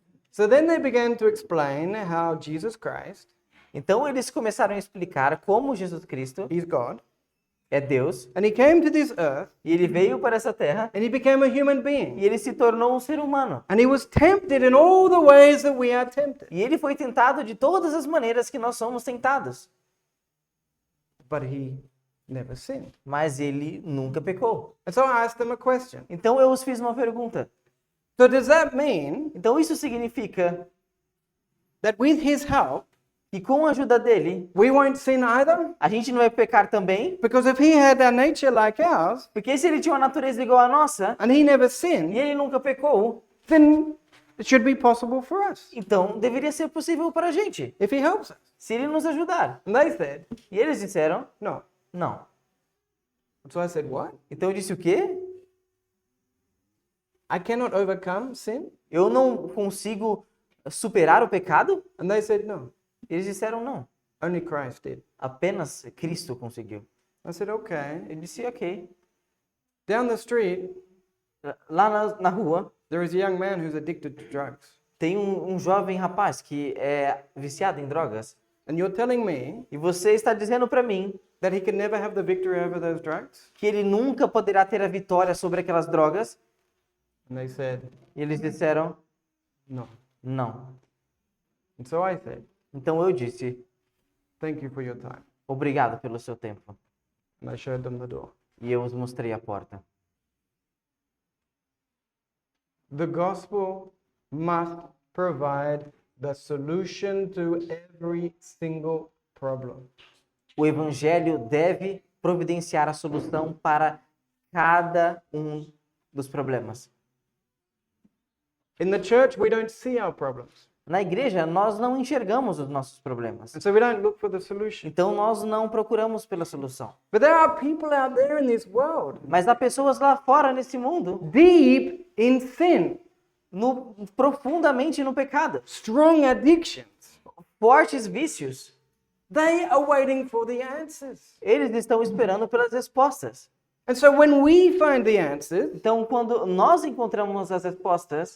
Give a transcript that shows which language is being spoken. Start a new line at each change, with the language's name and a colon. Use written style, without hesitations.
English: So then they began to explain how Jesus Christ
Portuguese: então eles começaram a explicar como Jesus Cristo
English: is God,
Portuguese: é Deus,
English: and he came to this earth
Portuguese: e ele veio para essa terra,
English: and he became a human being.
Portuguese: e ele se tornou um ser humano.
English: And he was tempted in all the ways that we are tempted.
Portuguese: E ele foi tentado de todas as maneiras que nós somos tentados.
English: But he never sinned.
Portuguese: Mas ele nunca pecou.
English: And so I asked them a question.
Portuguese: Então eu os fiz uma pergunta.
English: So does that mean
Portuguese: Então isso significa
English: that with his help,
Portuguese: que com a ajuda dele,
English: we won't sin either?
Portuguese: a gente não vai pecar também?
English: Because if he had a nature like ours,
Portuguese: Porque se ele tinha uma natureza igual à nossa,
English: and he never
Portuguese: e
English: sinned,
Portuguese: ele nunca pecou,
English: then it should be possible for us
Portuguese: então deveria ser possível para a gente,
English: if he helps us.
Portuguese: se ele nos ajudar.
English: And they said,
Portuguese: E eles disseram,
English: no.
Portuguese: não.
English: So I said, what?
Portuguese: Então eu disse o quê?
English: I cannot overcome sin?
Portuguese: Eu não consigo superar o pecado?
English: And they said, no.
Portuguese: Eles disseram não.
English: Only Christ did.
Portuguese: Apenas Cristo conseguiu.
English: I said, okay.
Portuguese: Ele disse, ok.
English: Down the street,
Portuguese: Lá na rua,
English: there is a young man who's addicted to drugs.
Portuguese: tem um jovem rapaz que é viciado em drogas.
English: And you're telling me
Portuguese: E você está dizendo para mim
English: that he can never have the victory over those drugs?
Portuguese: que ele nunca poderá ter a vitória sobre aquelas drogas?
English: And they said,
Portuguese: E eles disseram,
English: no.
Portuguese: não.
English: And so I said,
Portuguese: Então eu disse,
English: thank you for your time.
Portuguese: obrigado pelo seu tempo.
English: And I showed them the door.
Portuguese: E eu os mostrei a porta.
English: The gospel must provide the solution to every single problem.
Portuguese: O evangelho deve providenciar a solução para cada um dos problemas.
English: In the church, we don't see our problems.
Portuguese: Na igreja, nós não enxergamos os nossos problemas.
English: And so we don't look for the solution.
Portuguese: Então, nós não procuramos pela solução.
English: But there are people out there in this world,
Portuguese: Mas há pessoas lá fora nesse mundo,
English: deep in sin,
Portuguese: profundamente no pecado,
English: strong addictions.
Portuguese: fortes vícios.
English: They are waiting for the answers.
Portuguese: Eles estão esperando pelas respostas.
English: And so when we find the answers,
Portuguese: Então, quando nós encontramos as respostas,